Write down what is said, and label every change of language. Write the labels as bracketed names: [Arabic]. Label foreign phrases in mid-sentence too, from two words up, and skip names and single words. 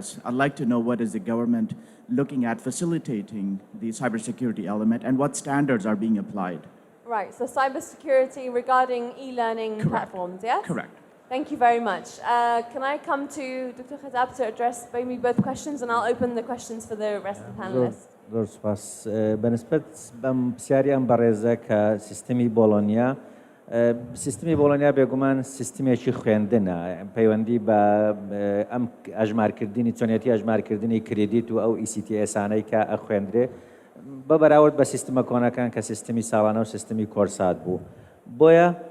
[English] I'd like to know what is the government looking at facilitating the cybersecurity element and what standards are being applied. Right, so cybersecurity regarding e-learning platforms, yes? Correct. Thank you very much. Can I come to Dr. Khazab to address maybe both questions and I'll open the questions for the rest of the panelists. [Central Kurdish] زۆر سپاس بەنسبەت بەم پرسیاری ئەم بەڕێزە کە سیستەمی بۆڵۆنیا سیستمی بۆڵۆنیا بێگومان سیستمێکی خوێندنە پەیوەندی بە ئەم ئەژمارکردنی چۆنیەتی ئەژمارکردنی کریدیت و ئەو ئیسیتیئسانەی کە ئەخوێندرێ بە بەراورد بە سیستمە کۆنەکان کە سیستمی ساڵانە و سیستمی کۆرسات بوو بۆیە